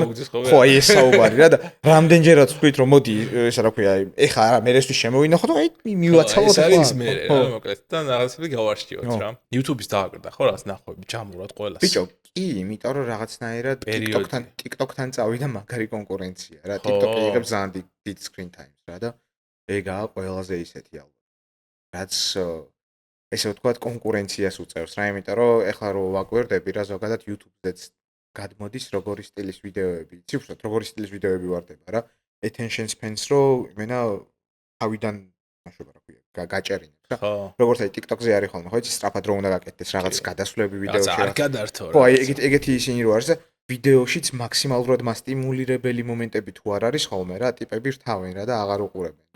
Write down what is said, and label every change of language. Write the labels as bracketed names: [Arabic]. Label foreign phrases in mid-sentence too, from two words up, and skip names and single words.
[Georgian] ხო, აი ეს საუბარი რა და რამდენჯერაც თქვით რომ მოდი, ესა რა ქვია, ეხა არა, მე რესთვის შემოვინახოთ, აი მივაცალოთ ხო. ეს არის მე რა, მოკლედ და რაღაცები გავარჩიოთ რა. YouTube-ის დააგრდა ხო რაღაც ნახვები ჯამურად ყველას. ბიჭო, კი, იმიტომ რომ რაღაცნაირად TikTok-თან წავიდა მაგარი კონკურენცია რა. TikTok-ი იღებს ძალიან დიდ [English] screen time-ს [Georgian] რა და ეგაა ყველაზე ისეთი ალბათ. რაც ესე ვთქვათ კონკურენციას უწევს რა, იმიტომ რომ ეხლა რო ვაკვირდები რა ზოგადად YouTube-ზეც გადმოდის როგორი სტილის ვიდეოები. იცი უბრალოდ როგორი სტილის ვიდეოები ვარდება რა. [English] Attention spans [Georgian] რო იმენა თავიდან მაშობა რა ქვია, გაჭერინებს რა. როგორც აი TikTok-ზე არის ხოლმე, ხო იცი სწრაფად რო უნდა გაკეთდეს რაღაც გადასვლები ვიდეოში რა. არ გადართო რა. ხო, აი ეგეთი ისინი რო არის და ვიდეოშიც მაქსიმალურად მასტიმულირებელი მომენტები თუ არ არის ხოლმე რა, ტიპები რთავენ რა და აღარ უყურებენ რა.